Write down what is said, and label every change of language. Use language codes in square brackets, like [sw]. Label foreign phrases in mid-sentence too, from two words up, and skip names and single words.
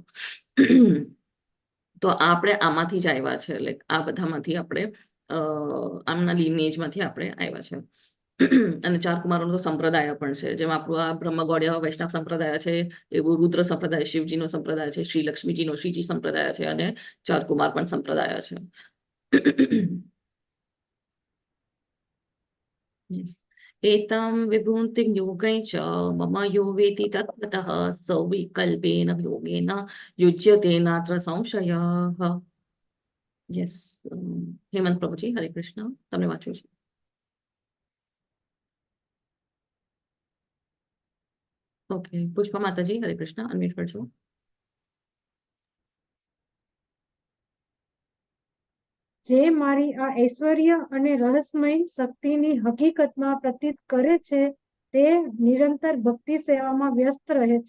[gu] તો આપણે આમાંથી જ આવ્યા છે, લાઈક આ બધામાંથી આપણે આમના લિનેજમાંથી આપણે આવ્યા છે. અને 4 કુમારોનો તો સંપ્રદાય પણ છે, જેમ આપણું આ બ્રહ્મગૌડ્ય વૈષ્ણવ સંપ્રદાય છે, એવું રુદ્ર સંપ્રદાય શિવજીનો સંપ્રદાય છે, શ્રી લક્ષ્મીજીનો શ્રીજી સંપ્રદાય છે, અને 4 કુમાર પણ સંપ્રદાય છે. [en] Yes. [sa] एतं विभूतिं योगैः च मम यो वेति तत्त्वतः स विकल्पेन योगेन युज्यते नात्र संशयः. [gu] યસ, હેમંત પ્રભુજી, હરે કૃષ્ણ. તમને વાંચ્યું છે. ઓકે, પુષ્પા માતાજી, હરે કૃષ્ણ. અનમ્યુટ કરજો. જે મારી આ ઐશ્વર્ય અને રહસ્યમય શક્તિની હકીકતમાં પ્રતીત કરે છે તે નિરંતર ભક્તિ સેવામાં વ્યસ્ત રહે છે.